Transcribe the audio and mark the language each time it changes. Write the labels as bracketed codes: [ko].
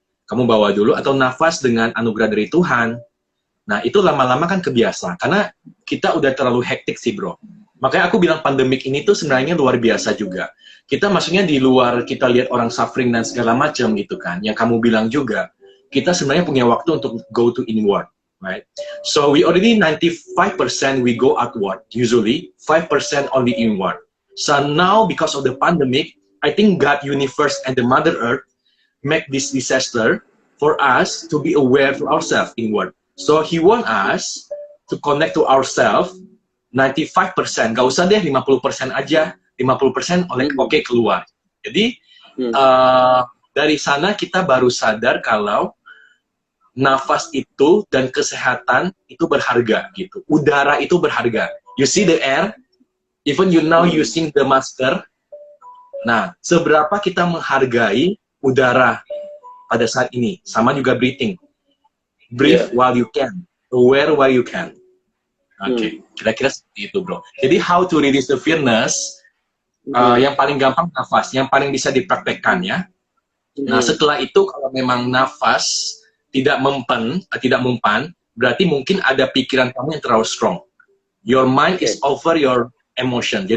[id] Kamu bawa dulu, atau nafas dengan anugerah dari Tuhan. Nah, itu lama-lama kan kebiasa, karena kita udah terlalu hektik sih, bro. Makanya aku bilang pandemik ini tuh sebenarnya luar biasa juga. Kita maksudnya di luar, kita lihat orang suffering dan segala macam gitu kan, yang kamu bilang juga, kita sebenarnya punya waktu untuk [en] go to inward, right? So, we already 95% we go outward, usually, 5% only inward. So now, because of the pandemic, I think God, universe, and the Mother Earth make this disaster for us to be aware to ourselves inward. So He want us to connect to ourselves 95%. [id] Gak usah deh 50% aja, 50% oke keluar. Jadi dari sana kita baru sadar kalau nafas itu dan kesehatan itu berharga gitu. Udara itu berharga. [en] You see the air, even you now using the masker. [id] Nah, seberapa kita menghargai udara pada saat ini, sama juga breathing. [en] Breathe while you can, aware while you can. [id] Oke, kira-kira seperti itu, bro. Jadi [en] how to release the fearness, [id] yang paling gampang nafas, yang paling bisa dipraktekkan ya. Nah, setelah itu kalau memang nafas tidak mempan, berarti mungkin ada pikiran kamu yang terlalu strong. [en] Your mind is over your emotion.